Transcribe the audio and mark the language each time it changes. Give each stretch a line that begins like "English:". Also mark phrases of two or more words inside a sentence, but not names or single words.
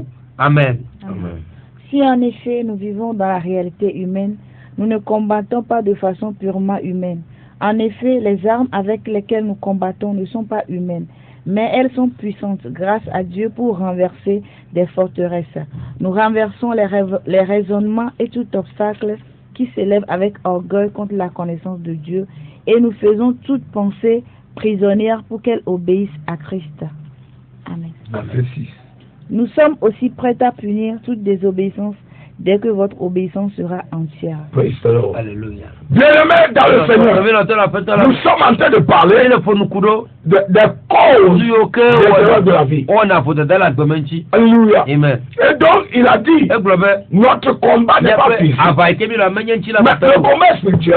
French: Amen. Amen. Si en effet nous vivons dans la réalité humaine, nous ne combattons pas de façon purement humaine. En effet, les armes avec lesquelles nous combattons ne sont pas humaines, mais elles sont puissantes grâce à Dieu pour renverser des forteresses. Nous renversons les raisonnements et tout obstacle qui s'élève avec orgueil contre la connaissance de Dieu, et nous faisons toute pensée prisonnière pour qu'elle obéisse à Christ. Amen. Nous sommes aussi prêts à punir toute désobéissance dès que votre obéissance sera entière.
English: Praise the Lord.
French: Alléluia. Bien-aimés dans le Seigneur, nous sommes en train de parler des causes de la vie. Alléluia. Amen. Et donc, il a dit, notre combat n'est pas physique, mais le combat spirituel.